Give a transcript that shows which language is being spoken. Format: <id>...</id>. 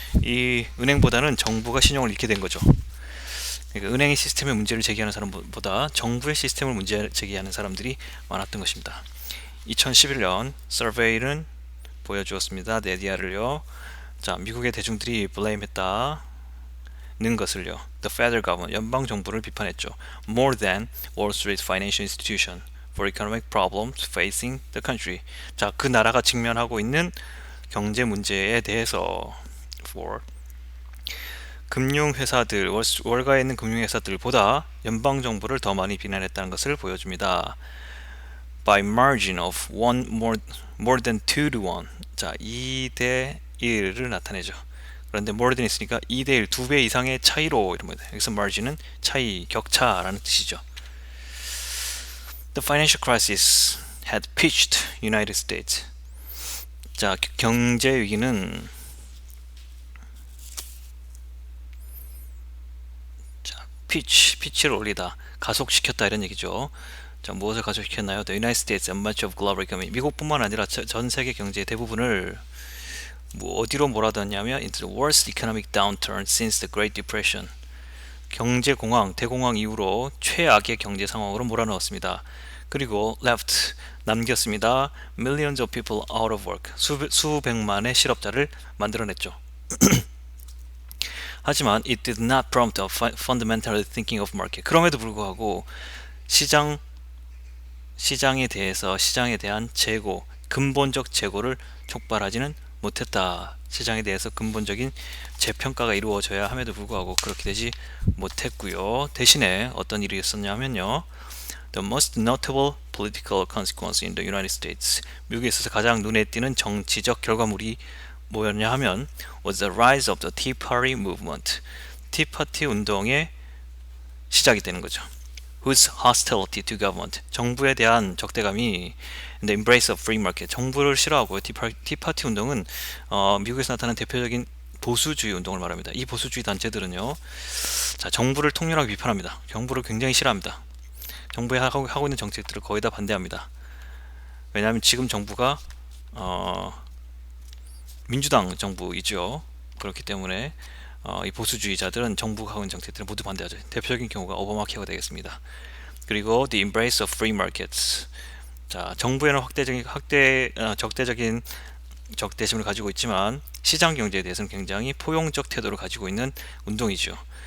<ko>이 은행보다는 정부가 신용을 잃게 된 거죠. 그러니까 은행의 시스템에 문제를 제기하는 사람보다 정부의 시스템을 문제 제기하는 사람들이 많았던 것입니다. 2011년 서베이는 보여주었습니다. 네디아를요. 자, 미국의 대중들이 blame했다는 것을요.</ko> <en>The federal government,</en> <ko>연방 정부를 비판했죠.</ko> <en>More than Wall Street financial institution for economic problems facing the country.</en> <ko>자, 그 나라가 직면하고 있는 경제 문제에 대해서 for 금융회사들, 월가에 있는 금융회사들보다 연방정부를 더 많이 비난했다는 것을 보여줍니다.</ko> <en>By margin of more than 2 to 1.</en> <ko>자, 2대 1을 나타내죠. 그런데 more than 있으니까 2대 1, 2배 이상의 차이로 이럽니다. 여기서 margin은 차이, 격차라는 뜻이죠.</ko> <en>The financial crisis had pitched United States.</en> <ko>자, 경제 위기는 피치를 올리다, 가속시켰다 이런 얘기죠. 자, 무엇을 가속시켰나요?</ko> <en>The United States and much of global economy.</en> <ko>미국뿐만 아니라 전 세계 경제의 대부분을 어디로 몰아넣냐면</ko> <en>into the worst economic downturn since the Great Depression.</en> <ko>경제 공황, 대공황 이후로 최악의 경제 상황으로 몰아넣었습니다. 그리고 left, 남겼습니다.</ko> <en>Millions of people out of work.</en> <ko>수백만의 실업자를 만들어냈죠. 하지만</ko> <en>it did not prompt a fundamental thinking of market.</en> <ko>그럼에도 불구하고 시장에 대한 재고, 근본적 재고를 촉발하지는 못했다. 시장에 대해서 근본적인 재평가가 이루어져야 함에도 불구하고 그렇게 되지 못했고요. 대신에 어떤 일이 있었냐면요.</ko> <en>The most notable political consequence in the United States.</en> <ko>미국에 있어서 가장 눈에 띄는 정치적 결과물이 뭐였냐 하면</ko> <en>was the rise of the Tea Party movement.</en> <ko>티파티 운동의 시작이 되는 거죠.</ko> <en>Whose hostility to government.</en> <ko>정부에 대한 적대감이</ko> <en>in the embrace of free market.</en> <ko>정부를 싫어하고요. 티파티 운동은 미국에서 나타난 대표적인 보수주의 운동을 말합니다. 이 보수주의 단체들은요. 자, 정부를 통렬하게 비판합니다. 정부를 굉장히 싫어합니다. 정부에 하고 있는 정책들을 거의 다 반대합니다. 왜냐하면 지금 정부가 민주당 정부이죠. 그렇기 때문에 이 보수주의자들은 정부가 하고 있는 정책들을 모두 반대하죠. 대표적인 경우가 오바마 케어가 되겠습니다. 그리고</ko> <en>the embrace of free markets.</en> <ko>자, 정부에는 적대적인 적대심을 가지고 있지만 시장 경제에 대해서는 굉장히 포용적 태도를 가지고 있는 운동이죠.</ko>